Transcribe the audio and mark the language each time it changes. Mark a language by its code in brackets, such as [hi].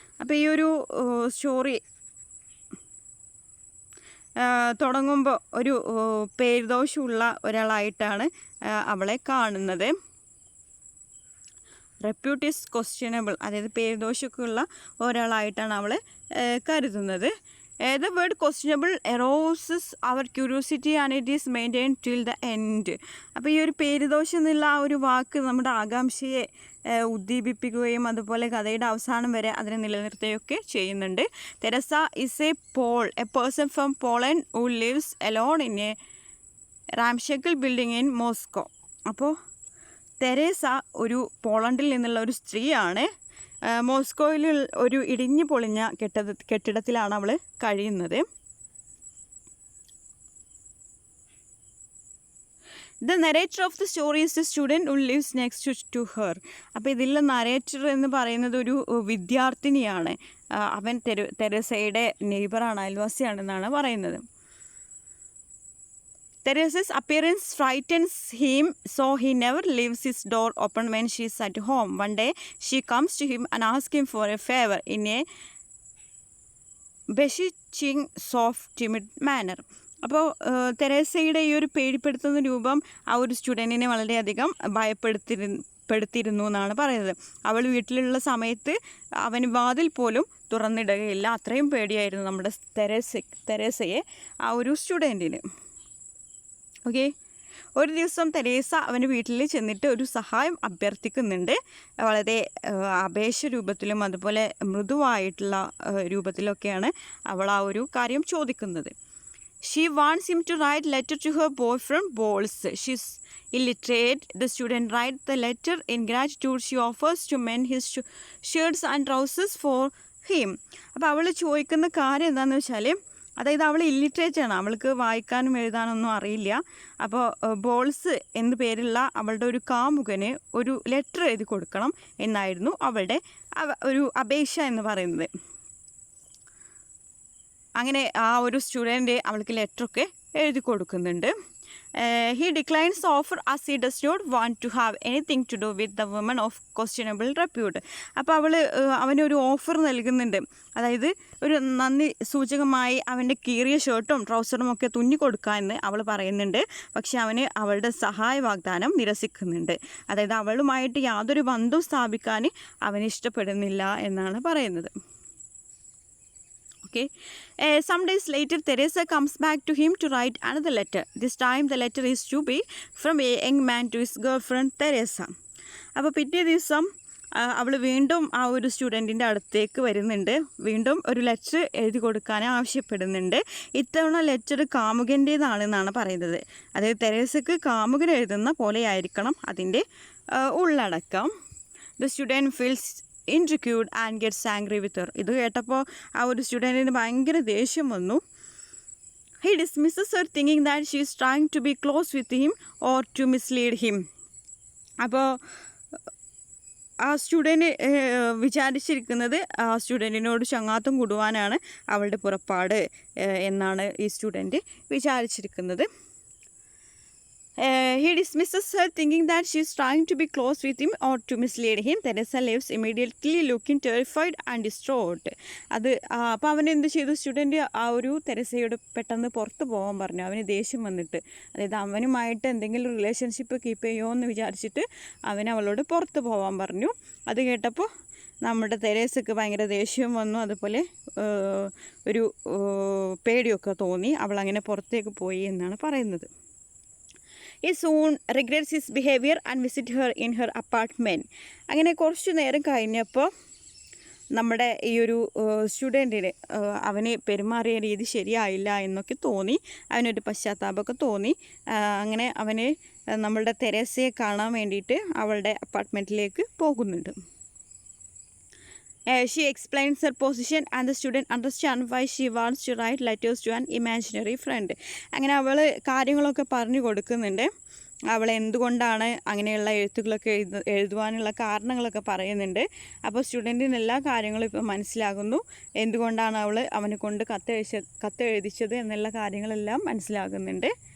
[ml] അപ്പോൾ ഈ ഒരു സ്റ്റോറി തുടങ്ങുമ്പോൾ ഒരു പേരുദോഷമുള്ള ഒരാളായിട്ടാണ് അവളെ കാണുന്നത്. [en] repute is questionable, [ml] അതായത് പേരുദോഷമൊക്കെ ഉള്ള ഒരാളായിട്ടാണ് അവളെ കരുതുന്നത്. [en] The word questionable arouses our curiosity and it is maintained till the end. [ml] അപ്പോൾ ഈ ഒരു പേരുദോഷം എന്നുള്ള ആ ഒരു വാക്ക് നമ്മുടെ ആകാംക്ഷയെ ഉദ്ദീപിപ്പിക്കുകയും അതുപോലെ കഥയുടെ അവസാനം വരെ അതിനെ നിലനിർത്തുകയൊക്കെ ചെയ്യുന്നുണ്ട്. [en] Teresa is a person from Poland who lives alone in a ramshackle building in Moscow. [ml] അപ്പോൾ തെരേസ ഒരു പോളണ്ടിൽ നിന്നുള്ള ഒരു സ്ത്രീയാണ്. മോസ്കോയിൽ ഒരു ഇടിഞ്ഞു പൊളിഞ്ഞ കെട്ടിടത്തിലാണ് അവൾ കഴിയുന്നത്. [en] The narrator of the story is the student who lives next to her. [ml] അപ്പോൾ ഇതിലെ നരേറ്റർ എന്ന് പറയുന്നത് ഒരു വിദ്യാർത്ഥിനിയാണ്. അവൻ തെരേസയുടെ നെയ്ബറാണ്, അയൽവാസിയാണെന്നാണ് പറയുന്നത്. [en] Teresa's appearance frightens him, so he never leaves his door open when she is at home. One day, she comes to him and asks him for a favor in a beseeching, soft, timid manner. [ml] അപ്പോൾ തെരേസയുടെ ഈ ഒരു പേടിപ്പെടുത്തുന്ന രൂപം ആ ഒരു സ്റ്റുഡൻറ്റിനെ വളരെയധികം ഭയപ്പെടുത്തിയിരുന്നു എന്നാണ് പറയുന്നത്. അവൾ വീട്ടിലുള്ള സമയത്ത് അവന് വാതിൽ പോലും തുറന്നിടുകയില്ല, അത്രയും പേടിയായിരുന്നു നമ്മുടെ തെരേസയെ ആ ഒരു സ്റ്റുഡൻറ്റിന്. ഓക്കെ, ഒരു ദിവസം തെരേസ അവൻ്റെ വീട്ടിൽ ചെന്നിട്ട് ഒരു സഹായം അഭ്യർത്ഥിക്കുന്നുണ്ട്. വളരെ അപേക്ഷ രൂപത്തിലും അതുപോലെ മൃദുവായിട്ടുള്ള രൂപത്തിലൊക്കെയാണ് അവൾ ആ ഒരു കാര്യം ചോദിക്കുന്നത്. [en] She wants him to write letter to her boyfriend Boles. She's illiterate. The student writes the letter. In gratitude, she offers to mend his shirts and trousers for him. [ml] അപ്പോൾ അവൾ ചോദിക്കുന്ന കാര്യം എന്താണെന്ന് വെച്ചാൽ, അതായത് അവൾ ഇല്ലിറ്ററേറ്റ് ആണ്, അവൾക്ക് വായിക്കാനും എഴുതാനൊന്നും അറിയില്ല. അപ്പോൾ ബോൾസ് എന്നു പേരുള്ള അവളുടെ ഒരു കാമുകന് ഒരു ലെറ്റർ എഴുതി കൊടുക്കണം എന്നായിരുന്നു അവളുടെ ഒരു അപേക്ഷ എന്ന് പറയുന്നത്. അങ്ങനെ ആ ഒരു സ്റ്റുഡൻറ്റ് അവൾക്ക് ലെറ്ററൊക്കെ എഴുതി കൊടുക്കുന്നുണ്ട്. [en] He declines the offer as he does not want to have anything to do with the woman of questionable repute. [ml] അപ്പോൾ അവനൊരു ഓഫർ നൽകുന്നുണ്ട്, അതായത് ഒരു നന്ദി സൂചകമായി അവൻ്റെ കീറിയ ഷർട്ടും ട്രൗസറും ഒക്കെ തുന്നി കൊടുക്കാമെന്ന് അവൾ പറയുന്നുണ്ട്. പക്ഷെ അവന് അവളുടെ സഹായ വാഗ്ദാനം നിരസിക്കുന്നുണ്ട്. അതായത് അവളുമായിട്ട് യാതൊരു ബന്ധവും സ്ഥാപിക്കാൻ അവന് ഇഷ്ടപ്പെടുന്നില്ല എന്നാണ് പറയുന്നത്. [en] Okay. Some days later, Teresa comes back to him to write another letter. This time, the letter is to be from a young man to his girlfriend Teresa. [ml] അപ്പോൾ പിറ്റേ ദിവസം അവൾ വീണ്ടും ആ ഒരു സ്റ്റുഡൻറ്റിൻ്റെ അടുത്തേക്ക് വരുന്നുണ്ട്. വീണ്ടും ഒരു ലെറ്റർ എഴുതി കൊടുക്കാൻ ആവശ്യപ്പെടുന്നുണ്ട്. ഇത്തവണ ലെറ്റർ കാമുകൻ്റേതാണെന്നാണ് പറയുന്നത്. അതായത് തെരേസക്ക് കാമുകൻ എഴുതുന്ന പോലെയായിരിക്കണം അതിൻ്റെ ഉള്ളടക്കം. [en] The student feels intrigued and gets angry with her. [ml] ഇത് കേട്ടപ്പോൾ ആ ഒരു സ്റ്റുഡൻറ്റിന് ഭയങ്കര ദേഷ്യം വന്നു. [en] He dismisses her thinking that she is trying to be close with him or to mislead him. [ml] അപ്പോൾ ആ സ്റ്റുഡൻറ്റ് വിചാരിച്ചിരിക്കുന്നത് ആ സ്റ്റുഡൻറ്റിനോട് ചങ്ങാത്തം കൂടുവാനാണ് അവളുടെ പുറപ്പാട് എന്നാണ് ഈ സ്റ്റുഡൻറ്റ് വിചാരിച്ചിരിക്കുന്നത്. [en] He dismisses her thinking that she is trying to be close with him or to mislead him. Teresa leaves immediately looking terrified and distraught. [ml] അപ്പോൾ അവൻ എന്ത് ചെയ്തു? സ്റ്റുഡൻറ്റ് ആ ഒരു തെരേസയോട് പെട്ടെന്ന് പുറത്ത് പോകാൻ പറഞ്ഞു. അവന് ദേഷ്യം വന്നിട്ട്, അതായത് അവനുമായിട്ട് എന്തെങ്കിലും റിലേഷൻഷിപ്പ് കീപ്പ് ചെയ്യുമോ എന്ന് വിചാരിച്ചിട്ട് അവൻ അവളോട് പുറത്ത് പോകാൻ പറഞ്ഞു. അത് കേട്ടപ്പോൾ നമ്മുടെ തെരേസയ്ക്ക് ഭയങ്കര ദേഷ്യം വന്നു, അതുപോലെ ഒരു പേടിയൊക്കെ തോന്നി. അവളങ്ങനെ പുറത്തേക്ക് പോയി എന്നാണ് പറയുന്നത്. [en] He soon regrets his behavior and visit her in her apartment. [ml] അങ്ങനെ കുറച്ചു നേരം കഴിഞ്ഞപ്പോൾ നമ്മുടെ ഈ ഒരു സ്റ്റുഡൻറ്റിന് അവന് പെരുമാറിയ രീതി ശരിയായില്ല എന്നൊക്കെ തോന്നി. അവനൊരു പശ്ചാത്താപമൊക്കെ തോന്നി. അങ്ങനെ അവന് നമ്മളുടെ തെരേസയെ കാണാൻ വേണ്ടിയിട്ട് അവളുടെ അപ്പാർട്ട്മെൻറ്റിലേക്ക് പോകുന്നുണ്ട്. [en] She explains her position and the student understands why she wants to write letters to an imaginary friend. [ml] അങ്ങനെ അവൾ കാര്യങ്ങളൊക്കെ പറഞ്ഞു കൊടുക്കുന്നുണ്ട്. അവൾ എന്തുകൊണ്ടാണ് അങ്ങനെയുള്ള എഴുത്തുകളൊക്കെ എഴുതുവാനുള്ള കാരണങ്ങളൊക്കെ പറയുന്നുണ്ട്. അപ്പോൾ സ്റ്റുഡൻറ്റിന് എല്ലാ കാര്യങ്ങളും ഇപ്പോൾ മനസ്സിലാകുന്നു. എന്തുകൊണ്ടാണ് അവൾ അവനെ കൊണ്ട് കത്തെഴുതിച്ചത് എന്നുള്ള കാര്യങ്ങളെല്ലാം മനസ്സിലാകുന്നുണ്ട്.